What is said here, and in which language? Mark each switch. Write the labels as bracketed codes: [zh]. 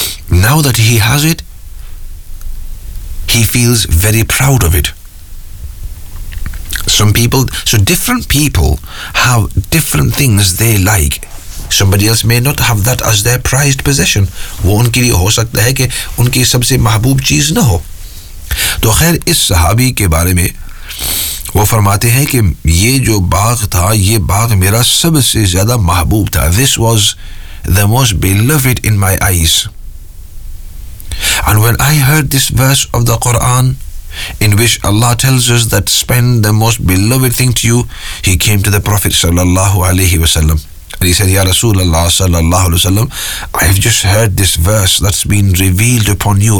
[en] Now that he has it, he feels very proud of it. Some people, so different people have different things they like. Somebody else may not have that as their prized possession. [hi] वो उनके लिए हो सकता है कि उनकी सबसे महबूब चीज न हो. तो खैर इस सहाबी के बारे में वो फरमाते हैं कि ये जो बाग था ये बाग मेरा सबसे ज्यादा महबूब था. [en] This was the most beloved in my eyes. And when I heard this verse of the Quran in which Allah tells us that spend the most beloved thing to you, he came to the Prophet sallallahu alayhi wa sallam and he said, Ya Rasulullah sallallahu alayhi wa sallam, I've just heard this verse that's been revealed upon you.